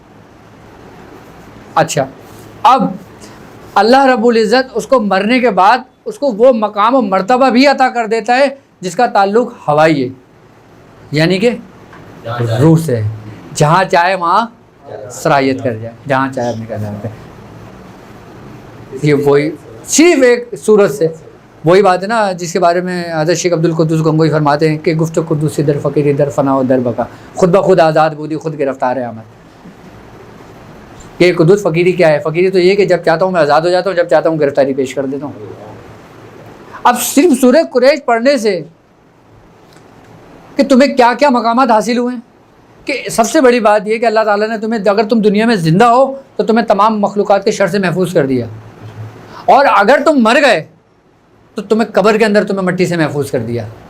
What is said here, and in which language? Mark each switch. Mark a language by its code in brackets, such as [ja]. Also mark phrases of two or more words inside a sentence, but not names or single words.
[ur] اچھا, اب اللہ رب العزت اس کو مرنے کے بعد اس کو وہ مقام و مرتبہ بھی عطا کر دیتا ہے جس کا تعلق ہوائی ہے, یعنی کہ روح سے. جہاں چاہے وہاں سرایت کر جائے, جہاں چاہے اپنے کر جائے. یہ وہی صرف ایک صورت سے وہی بات ہے نا جس کے بارے میں حضرت شیخ عبدالقدوس گنگوئی فرماتے ہیں کہ [fa] گفت قدوسی در فقیری در فنا و در بقا, خود بخود آزاد بودی خود گرفتار ہے آمد. [ur] کہ قدوس فقیری کیا ہے؟ فقیری تو یہ کہ جب چاہتا ہوں میں آزاد ہو جاتا ہوں, جب چاہتا ہوں گرفتاری پیش کر دیتا ہوں. اب صرف سورہ قریش پڑھنے سے کہ تمہیں کیا کیا مقامات حاصل ہوئے ہیں, کہ سب سے بڑی بات یہ کہ اللہ تعالیٰ نے تمہیں, اگر تم دنیا میں زندہ ہو تو تمہیں تمام مخلوقات کے شر سے محفوظ کر دیا, اور اگر تم مر گئے تو تمہیں قبر کے اندر تمہیں مٹی سے محفوظ کر دیا.